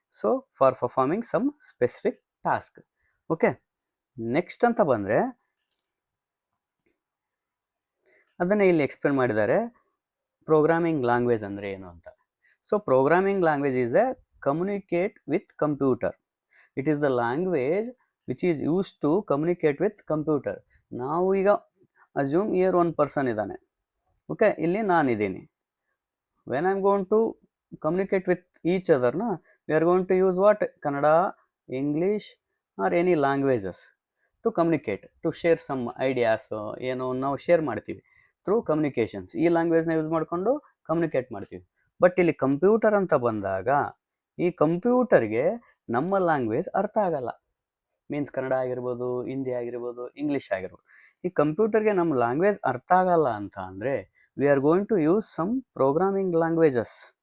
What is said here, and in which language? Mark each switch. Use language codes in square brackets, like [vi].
[en] So for performing some specific task. [kn] Okay, next ಅಂತ ಬಂದರೆ ಅದನ್ನೇ ಇಲ್ಲಿ ಎಕ್ಸ್ಪ್ಲೇನ್ ಮಾಡಿದ್ದಾರೆ, ಪ್ರೋಗ್ರಾಮಿಂಗ್ ಲ್ಯಾಂಗ್ವೇಜ್ ಅಂದರೆ ಏನು ಅಂತ. [en] So programming language is a communicate with computer. It is the language which is use to communicate with computer. [kn] ನಾವು ಈಗ [en] assume here one person [kn] ಇದ್ದಾನೆ. ಓಕೆ, ಇಲ್ಲಿ ನಾನಿದ್ದೀನಿ. [en] When I am going to communicate with each other we are going to use what, Kannada, English or any languages to communicate, to share some ideas. [kn] ಏನು ನಾವು share ಮಾಡ್ತೀವಿ through communications. ಈ ಲ್ಯಾಂಗ್ವೇಜ್ನ use ಮಾಡಿಕೊಂಡು communicate ಮಾಡ್ತೀವಿ. But ಇಲ್ಲಿ computer ಅಂತ ಬಂದಾಗ ಈ ಕಂಪ್ಯೂಟರ್ಗೆ ನಮ್ಮ ಲ್ಯಾಂಗ್ವೇಜ್ ಅರ್ಥ ಆಗಲ್ಲ. ಮೀನ್ಸ್ ಕನ್ನಡ ಆಗಿರ್ಬೋದು, ಹಿಂದಿ ಆಗಿರ್ಬೋದು, ಇಂಗ್ಲೀಷ್ ಆಗಿರ್ಬೋದು. ಈ ಕಂಪ್ಯೂಟರ್ಗೆ ನಮ್ಮ ಲ್ಯಾಂಗ್ವೇಜ್ ಅರ್ಥ ಆಗಲ್ಲ ಅಂತ ಅಂದರೆ [en] We are going to use some programming languages.